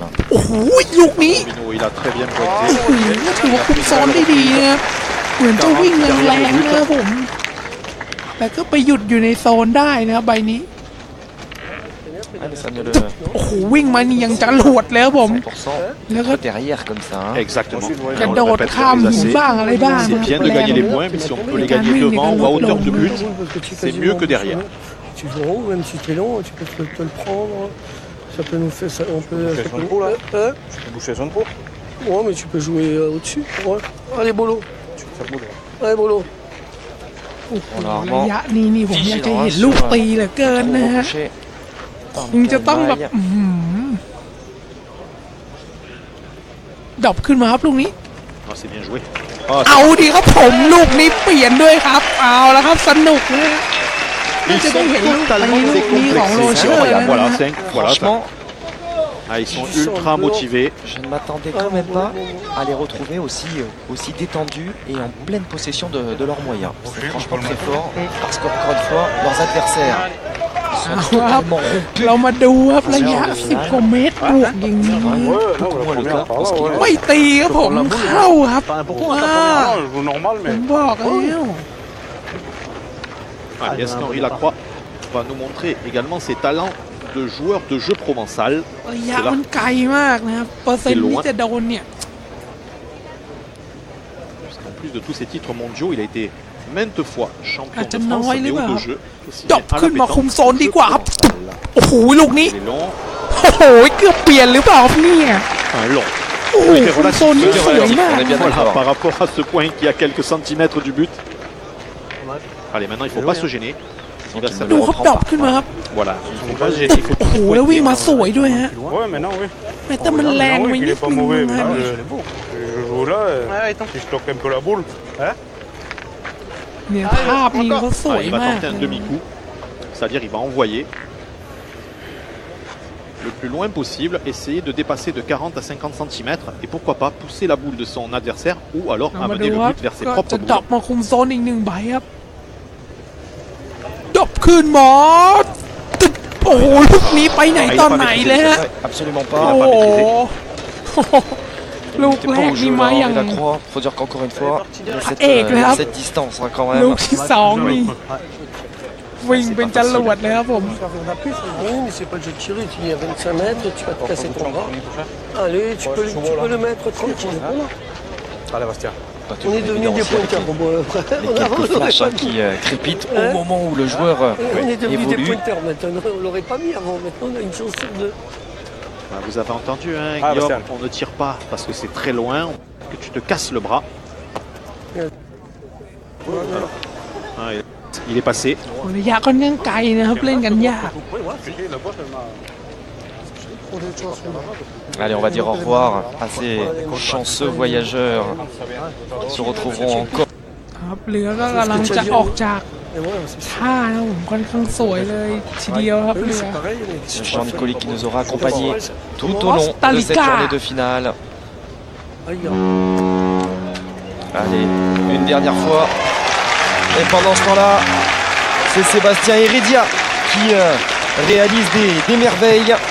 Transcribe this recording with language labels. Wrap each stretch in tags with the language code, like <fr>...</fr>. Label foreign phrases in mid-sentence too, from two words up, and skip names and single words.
<th>โอ้โหลูกนี้</th> <fr>Robineau, il a très bien</fr> <th>โอ้</th> <fr>pointé.</fr> <th>โหถือว่าคุมโซนได้ดีนะครับเหมือนจะวิ่งแรงๆนะครับผมแต่ก็ไปหยุดอยู่ในโซนได้นะครับใบนี้</th> <fr>Ah, mais ça ne le</fr> <th>โอ้โหวิ่งมานี่ยังจะหลวดแล้วผม 100%</th> <fr>Le gars- derrière comme ça. Hein. Exactement.</fr> <th>กระ</th> <fr>On</fr> <th>โด</th> <fr>le</fr> <th>ด</th> <fr>répète</fr> <th>ข้าม</th> <fr>jamais</fr> <th>หิน</th> <fr>assez.</fr> <th>บ้างอะไรบ้าง</th> <fr>C'est</fr> <th>นะ</th> <fr>bien de gagner les points, mais si on peut les gagner devant ou à hauteur de but, c'est mieux que derrière. Tu vas en haut, même si tu es long, tu peux te le prendre. Ça peut nous faire ça. On peut. Ça peut nous, hein? Tu peux boucher son trou. Ouais, mais tu peux jouer au-dessus. Ouais. Allez, Bolo. Allez, Bolo.</fr> <th>ระยะนี้นี่ผมอยากจะเห็นลูกตีเหลือเกินนะฮะคงจะต้องแบบดรอปขึ้นมาครับลูกนี้</th> <fr>Ah, c'est bien joué.</fr> <th>เอาดีครับผมลูกนี้เปลี่ยนด้วยครับเอาแล้วครับสนุกนะฮะน่าจะได้เห็นลูกตีลูกนี้ของโรเชอร์นะ</th> <fr>Voilà,</fr> <th>ฮะ</th> <fr>voilà. Franchement, Ah, ils sont ultra motivés. je ne m'attendais quand même pas à les retrouver aussi détendus et en pleine possession de leurs moyens. C'est franchement très fort parce qu'encore une fois, leurs adversaires sont</fr> <th>เอาครับ</th> <fr>totalement rompus.</fr> <th>เรามาดูครับระยะ10 กว่าเมตรบวกอย่างนี้</th> <fr>Beaucoup moins le cas parce qu'ils</fr> <th>ไม่ตีครับผมเข้าครับว้า</th> <fr>Non, je joue normal,</fr> <th>ผ</th> <fr>mais</fr> <th>มบอกแล้ว</th> <fr>Allez, Henri Lacroix va nous montrer également ses talents de joueur de jeu provençal.</fr> <th>ระยะมันไกลมากนะครับเปอร์เซ็นต์ที่จะโดนเนี่ย</th> <fr>Puisqu'en plus de tous ses titres mondiaux, il a été maintes fois champion de Ah, France non, il est mais haut bas. de jeu. Aussi</fr> <th>จบ</th> <fr>bien à la</fr> <th>ขึ้นมา</th> <fr>pétanque</fr> <th>คุมโซนดีกว่าครับ โอ้โหลูกนี้</th> <fr>Il est long,</fr> <th>โอ้โหเกือบเปลี่ยนหรือเปล่าครับเนี่ย</th> <fr>un long.</fr> <th>โอ้โหคุมโซนนี่สวยมาก</th> <fr>On est bien Voilà, d'accord. par rapport à ce point qui est à quelques centimètres du but. Allez, maintenant il ne faut pas se gêner. Il va</fr> <th>ดู</th> <fr>s'amuser.</fr> <th>ครับดรอปขึ้นมาครับ</th> <fr>Voilà, il ne faut pas se gêner. Il faut</fr> <th>โอ้โหแล้ววิ่งมาสวยด้วยฮะ</th> <fr>ouais, maintenant, oui.</fr> <th>แต่มันแรงไป</th> <fr>Il</fr> <th>นิด</th> <fr>est pas</fr> <th>นึง</th> <fr>mauvais,</fr> <th>นะ</th> <fr>mais</fr> <th>ฮะ</th> <fr>là, je joue là, si je toque un peu la boule. Hein?</fr> <th>เนี่ยภาพนี้เขาสวย</th> <fr>Ah, il va</fr> <th>มาก</th> <fr>tenter un demi-coup, c'est-à-dire il va envoyer le plus loin possible, essayer de dépasser de 40 à 50 cm et pourquoi pas pousser la boule de son adversaire ou alors</fr> <th>เอามา</th> <fr>amener</fr> <th>ดู</th> <fr>le</fr> <th>ครับ</th> <fr>but vers ses</fr> <th>ก็</th> <fr>propres</fr> <th>จะดรอป</th> <fr>boules.</fr> <th>มาคุมโซนอีก1 ใบครับดรอปขึ้นหมดตึ๊ดโอ้โหลูกนี้ไปไหนตอนไหนเลยฮะ</th> <fr>Absolument</fr> <th>โอ้</th> <fr>pas.</fr> <th>โห ลูก</th> <fr>C'était</fr> <th>แร</th> <fr>pas</fr> <th>ก</th> <fr>au jeu</fr> <th>นี่</th> <fr>là,</fr> <th>มาอย่าง</th> <fr>Henri Lacroix. Faut dire qu'encore une fois, il y a là. cette distance hein, quand</fr> <th>ลู</th> <fr>même.</fr> <th>กที่2นี่วิ่งเป็นจรวดเลยครับผม</th> <fr>Oui, mais c'est pas le jeu de tirer. Tu es à 25 mètres, tu vas te casser ton bras. Allez, tu peux le mettre tranquille. Allez, Bastien. Pas On toujours est devenu évident des aussi avec pointeurs. Bon, les quelques flashs hein, qui crépitent au Hein moment où le joueur on est devenu des évolue. pointeurs maintenant. On l'aurait pas mis avant. Maintenant, on a une chance sur 2. Ah, vous avez entendu, hein, Ah, Guillaume, Bastien. on ne tire pas parce que c'est très loin, que tu te casses le bras. Ah, il est passé.</fr> <th>ระยะค่อนข้างไกลนะครับเล่นกันยาก</th> <fr>Allez, on va dire au revoir à ces chanceux voyageurs qui se retrouveront encore.</fr> <th>ครับเรือก็กำลังจะออกจาก</th> <fr>Et voilà, c'est ça.</fr> <th>ท่านะผมค่อนข้างสวยเลยทีเดียวครับ</th> <fr>Oui,</fr> <th>เรือ</th> <fr>c'est pareil. mais c'est Jean pas Nicoli fait. qui nous aura accompagnés tout au long de cette Talika. journée de finale. Aïe, Allez, une dernière fois. Et pendant ce temps-là, c'est Sébastien Heredia qui réalise des merveilles.</fr>